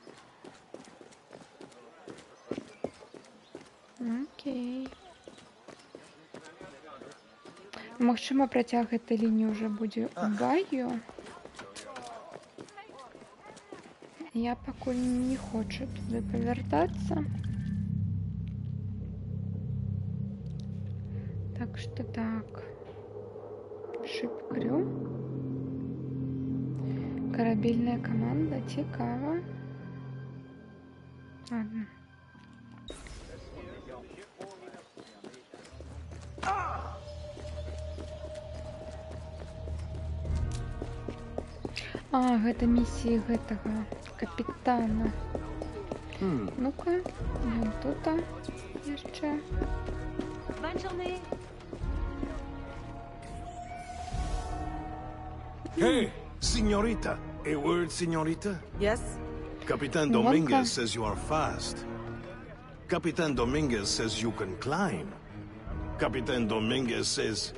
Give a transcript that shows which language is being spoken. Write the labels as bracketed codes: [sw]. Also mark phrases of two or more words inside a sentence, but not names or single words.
[be] Окей. Магчыма, працяг гэтай лініі ўжо будзе ў баю. Я пакуль не хочу туды павяртацца. [ru] Так что так. Шип-крю. Корабельная команда. [be] Цікава. [ru] Ладно. [be] А, гэта миссия гэтага капитана. Ну-ка, ён тута яшчэ. [fr] Bonne journée. [en] Hey, señorita. A word, señorita? Yes? Capitan Dominguez says you are fast. Capitan Dominguez says you can climb. Capitan Dominguez says...